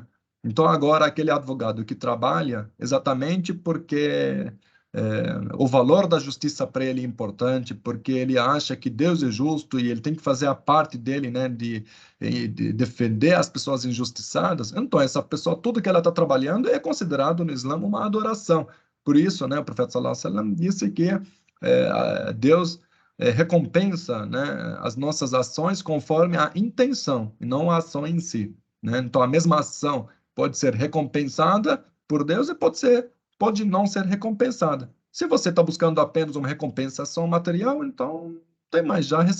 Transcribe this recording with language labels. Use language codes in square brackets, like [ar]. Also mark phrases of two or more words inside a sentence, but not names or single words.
[pt] Então, agora, aquele advogado que trabalha exatamente porque o valor da justiça para ele é importante, porque ele acha que Deus é justo e ele tem que fazer a parte dele, né, de defender as pessoas injustiçadas. Então, essa pessoa, tudo que ela está trabalhando é considerado no Islã uma adoração, Por isso, né, o profeta [ar] صلى الله عليه وسلم [pt] disse que Deus recompensa, né, as nossas ações conforme a intenção, e não a ação em si, né? Então, a mesma ação pode ser recompensada por Deus e pode não ser recompensada. Se você está buscando apenas uma recompensação material, então tem mais, já recebeu.